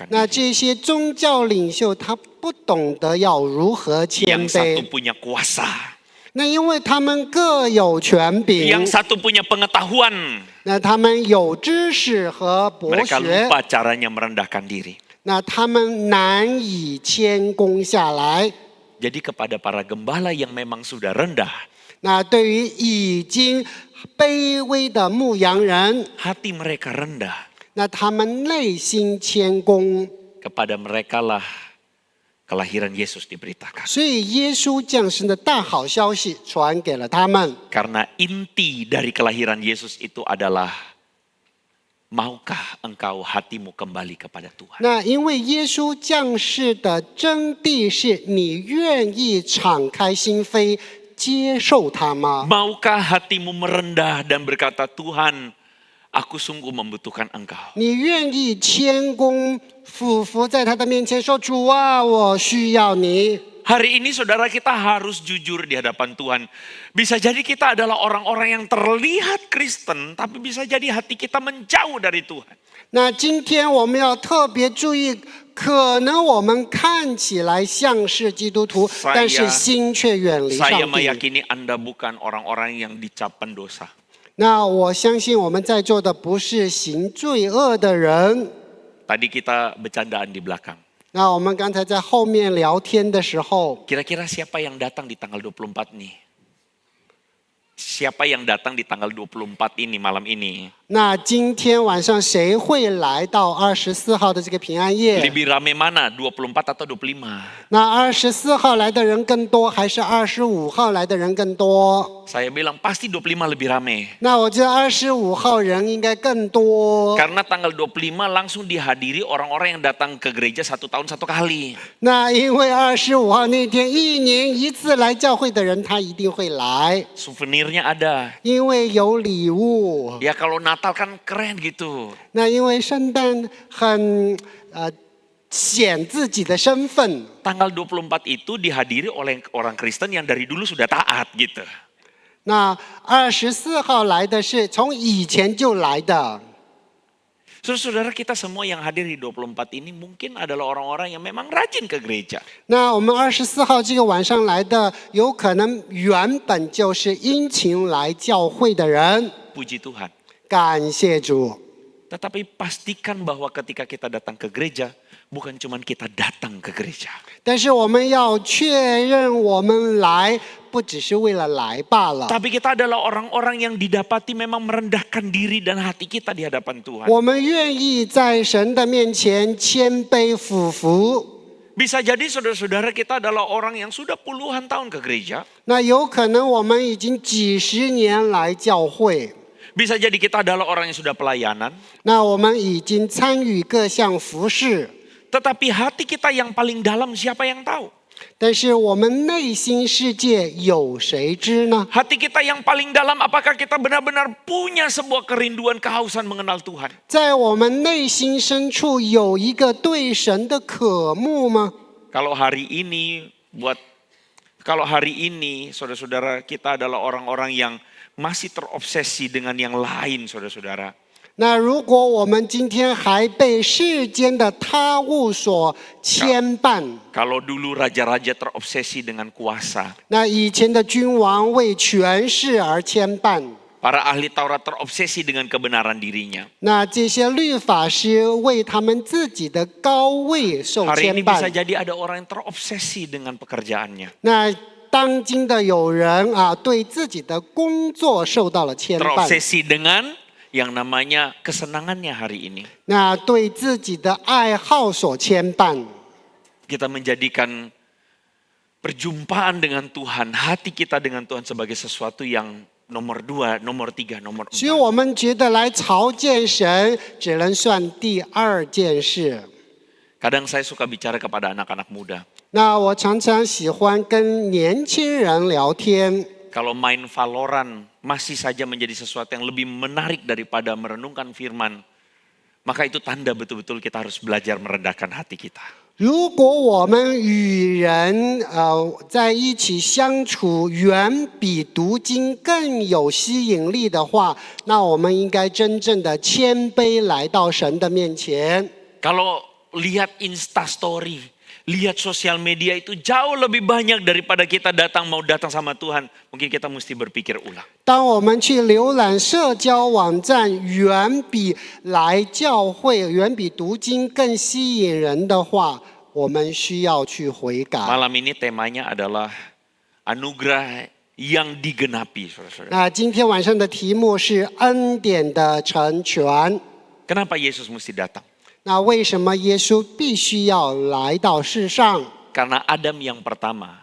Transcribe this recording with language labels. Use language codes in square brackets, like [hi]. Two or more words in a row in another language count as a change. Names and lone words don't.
[zh] 那 [id] diri. [zh] 这些宗教领袖他不懂得要如何谦 [id] Yang satu [zh] 卑， [id] punya kuasa, [zh] 那因为他们各有权柄， [id] yang satu punya pengetahuan. [zh] 那他们有知识和博 [id] Mereka [zh] 学， [id] lupa caranya merendahkan diri. [zh] 那他们难以谦恭下来。 [id] Jadi kepada para gembala yang memang sudah rendah, [zh] 那对于已经卑微的牧羊人， [id] hati mereka rendah. [zh] 那他们内心谦恭， [id] Kepada mereka lah kelahiran Yesus diberitakan. [zh] 所以耶稣降生的大好消息传给了他们。 [id] Karena inti dari kelahiran Yesus itu adalah, maukah engkau hatimu kembali kepada Tuhan? [zh] 那因为耶稣降世的真谛是你愿意敞开心扉接受他吗？ [id] Maukah hatimu merendah dan berkata, Tuhan, aku sungguh membutuhkan engkau. [zh] 你愿意谦恭俯伏在他的面前说：“主啊，我需要你。” [id] Hari ini saudara kita harus jujur di hadapan Tuhan. Bisa jadi kita adalah orang-orang yang terlihat Kristen, tapi bisa jadi hati kita menjauh dari Tuhan. [zh] 那今天我们要特别注意，可能我们看起来像是基督徒， [id] Saya- [zh] 但是心却远离 [id] Saya [zh] 上帝。 [id] meyakini Anda bukan orang-orang yang dicap pendosa. [zh] 那我相信我们在座的不是行罪恶的人。 [id] Tadi kita bercandaan di belakang. [zh] 那我们刚才在后面聊天的时候， [id] Kira-kira siapa yang datang di tanggal 24 nih? Siapa yang datang di tanggal 24 ini malam ini? [zh] 那今天晚上谁会来到24号的这个平安夜？ [id] Lebih rame mana? 24 atau 25? [zh] 那24号来的人更多，还是25号来的人更多？ [id] Saya bilang pasti 25 lebih rame. [zh] 那我觉得25号人应该更多。 [id] Karena tanggal 25 langsung dihadiri orang-orang yang datang ke gereja 1 tahun 1 kali. [zh] 那因为25号那天一年一次来教会的人，他一定会来， [id] Souvenirnya ada. [zh] 因为有礼物。 [id] Ya kalau Natal kan keren gitu. [zh] 那因为圣诞很显自己的身份。 [id] Tanggal 24 itu dihadiri oleh orang Kristen yang dari dulu sudah taat gitu. [zh] 那24号来的是从以前就来的。 [id] Saudara kita semua yang hadir di 24 ini mungkin adalah orang-orang yang memang rajin ke gereja. [zh] 那我们24号这个晚上来的，有可能原本就是殷勤来教会的人。 [id] Puji Tuhan. [zh] 感谢主。 [id] Tetapi pastikan bahwa ketika kita datang ke gereja, bukan cuma kita datang ke gereja. [zh] 但是我们要确认，我们来不只是为了来罢了， [id] Tapi kita adalah orang-orang yang didapati memang merendahkan diri dan hati kita di hadapan Tuhan. [zh] 我们愿意在神的面前谦卑俯伏。 [id] Bisa jadi saudara-saudara kita adalah orang yang sudah puluhan tahun ke gereja. [zh] 那有可能我们已经几十年来教会， [id] Bisa jadi kita adalah orang yang sudah pelayanan. [zh] 那我们已经参与各项服事， [id] Tetapi hati kita yang paling dalam siapa yang tahu? [zh] 但是我们内心世界有谁知呢？ [id] Hati kita yang paling dalam apakah kita benar-benar punya sebuah kerinduan kehausan mengenal Tuhan? [zh] 在我们内心深处有一个对神的渴慕吗？ [id] Kalau hari ini saudara-saudara kita adalah orang-orang yang masih terobsesi dengan yang lain saudara-saudara. [zh] 那如果我们今天还被世间的他物所牵绊， [id] Kalau dulu raja-raja terobsesi dengan kuasa. [zh] 那以前的君王为权势而牵绊， [id] Para ahli Taurat terobsesi dengan kebenaran dirinya. [zh] 那这些律法师为他们自己的高位受 [id] Hari [zh] 牵 [id] ini bisa [zh] 绊。 [id] jadi ada orang yang terobsesi dengan pekerjaannya. [zh] 那当今的有人啊，对自己的工作受到了牵绊， [id] Terobsesi dengan yang namanya kesenangannya hari ini. [zh] 那对自己的爱好所牵绊。 [id] Kita menjadikan perjumpaan dengan Tuhan, hati kita dengan Tuhan sebagai sesuatu yang nomor 2, nomor 3, nomor [zh] 所以 [id] 4. [zh] 我们觉得来朝见神只能算第二件事。 [id] Kadang saya suka bicara kepada anak-anak muda. [zh] 那我常常喜欢跟年轻人聊天。 [id] Kalau main Valorant masih saja menjadi sesuatu yang lebih menarik daripada merenungkan firman, maka itu tanda betul-betul kita harus belajar merendahkan hati kita. [zh] 如果我们与人在一起相处，远比读经更有吸引力的话，那我们应该真正的谦卑来到神的面前。 [id] Kalau lihat Instastory, lihat sosial media itu jauh lebih banyak daripada kita mau datang sama Tuhan. Mungkin kita mesti berpikir ulang. [zh] 当我们去浏览社交网站，远比来教会、远比读经更吸引人的话，我们需要去悔改。 [id] Malam ini temanya adalah anugerah yang digenapi, saudara-saudara. [zh] 那今天晚上的题目是恩典的成全。 [id] Kenapa Yesus mesti datang? [zh] 那为什么耶稣必须要来到世上？ [id] Karena Adam yang pertama